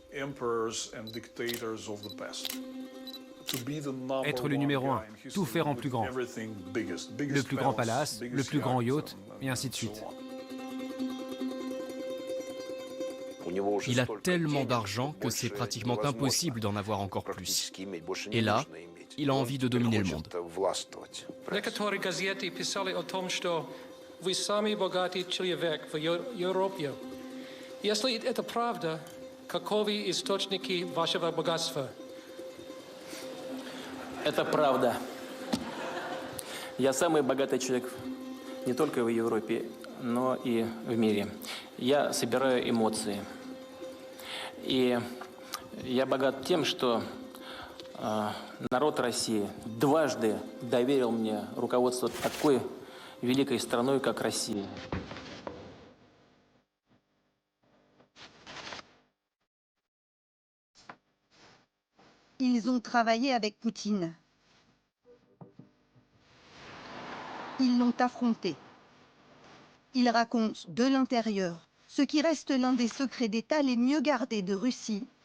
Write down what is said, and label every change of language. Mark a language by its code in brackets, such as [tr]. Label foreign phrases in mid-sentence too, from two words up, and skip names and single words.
[fr] Être le numéro 1, tout faire en plus grand. Le plus grand palace, le plus grand yacht, et ainsi de suite. Il a tellement d'argent que c'est pratiquement impossible d'en avoir encore plus. Et là, il a envie de dominer le monde. [ru] Некоторые газеты писали о том, что вы самый богатый человек в Европе. Если это правда, каковы источники вашего богатства? Это правда. Я самый богатый человек не только в Европе, но и в мире. Я собираю эмоции. И я богат тем, что народ России дважды доверил мне руководство такой великой страной, как Россия. [fr] Ils ont travaillé avec Poutine. Ils l'ont affronté. Ils racontent de l'intérieur ce qui reste l'un des secrets d'État les mieux gardés de Russie.